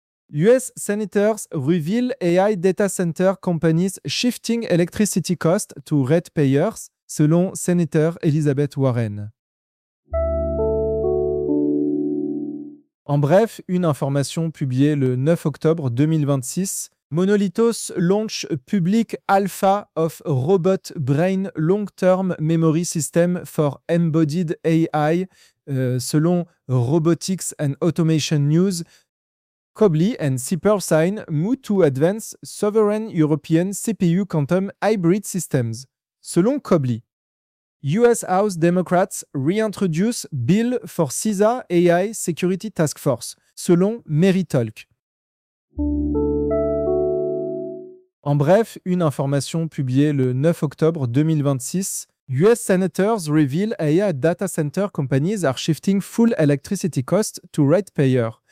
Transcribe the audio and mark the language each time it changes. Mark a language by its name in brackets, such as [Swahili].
[English] US Senators reveal AI data center companies shifting electricity costs to ratepayers, [French] selon [English] Senator Elizabeth Warren. [French] En bref, une information publiée le 9 octobre 2026. [English] Monolithos launch public alpha of robot brain long-term memory system for embodied AI, [French] selon [English] Robotics and Automation News. Cobly and Seapearl sign move to advance sovereign European CPU quantum hybrid systems, [French] selon [English] Cobly. US House Democrats reintroduce bill for CISA AI Security Task Force, [French] selon [English] Meritalk. [French] En bref, une information publiée le 9 octobre 2026. [English] US Senators reveal AI data center companies are shifting full electricity costs to ratepayer.